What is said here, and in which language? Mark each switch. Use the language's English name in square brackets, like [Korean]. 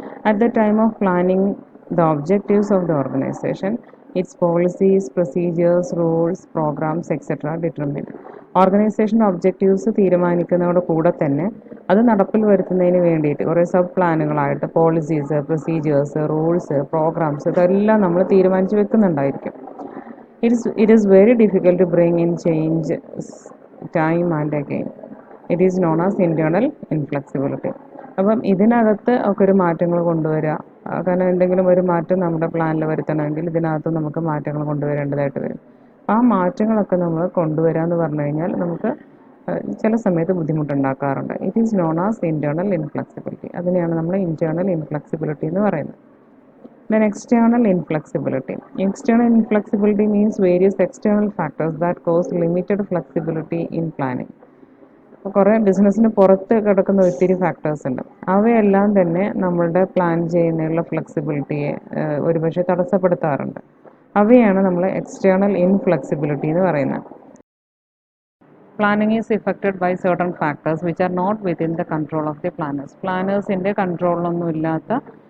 [English] At the time of planning the objectives of the organisation, its policies, procedures, rules, programmes etcetera determine. [Malayalam] Organisation objectives തീരുമാനിക്കുന്നതോടെ കൂടെ തന്നെ അത് നടപ്പിൽ വരുത്തുന്നതിന് വേണ്ടിയിട്ട് കുറേ sub പ്ലാനുകളായിട്ട് policies, procedures, rules, programmes ഇതെല്ലാം നമ്മൾ തീരുമാനിച്ച് വെക്കുന്നുണ്ടായിരിക്കും. [English] It is very difficult to bring in change time and again. It is known as internal inflexibility. [Malayalam] അപ്പം ഇതിനകത്ത് ഒക്കെ ഒരു മാറ്റങ്ങൾ കൊണ്ടുവരിക, കാരണം എന്തെങ്കിലും ഒരു മാറ്റം നമ്മുടെ പ്ലാനിൽ വരുത്തണമെങ്കിൽ ഇതിനകത്ത് നമുക്ക് മാറ്റങ്ങൾ കൊണ്ടുവരേണ്ടതായിട്ട് വരും. ആ മാറ്റങ്ങളൊക്കെ നമ്മൾ കൊണ്ടുവരിക എന്ന് പറഞ്ഞു കഴിഞ്ഞാൽ നമുക്ക് ചില സമയത്ത് ബുദ്ധിമുട്ടുണ്ടാക്കാറുണ്ട്. [English] It is known as internal inflexibility. [Malayalam] അതിനെയാണ് നമ്മൾ ഇൻറ്റേർണൽ ഇൻഫ്ലെക്സിബിലിറ്റി എന്ന് പറയുന്നത്. [English] Then external inflexibility. External inflexibility means various external factors that cause limited flexibility in planning. [Malayalam] കുറേ ബിസിനസ്സിന് പുറത്ത് കിടക്കുന്ന ഒത്തിരി ഫാക്ടേഴ്സ് ഉണ്ട്. അവയെല്ലാം തന്നെ നമ്മളുടെ പ്ലാൻ ചെയ്യുന്നതിനുള്ള ഫ്ലെക്സിബിലിറ്റിയെ ഒരുപക്ഷെ തടസ്സപ്പെടുത്താറുണ്ട്. അവയാണ് നമ്മൾ എക്സ്റ്റേണൽ ഇൻഫ്ലെക്സിബിലിറ്റി എന്ന് പറയുന്നത്. [English] Planning is affected by certain factors which are not within the control of the planners. [Malayalam] പ്ലാനേഴ്സിൻ്റെ കൺട്രോളിലൊന്നും ഇല്ലാത്ത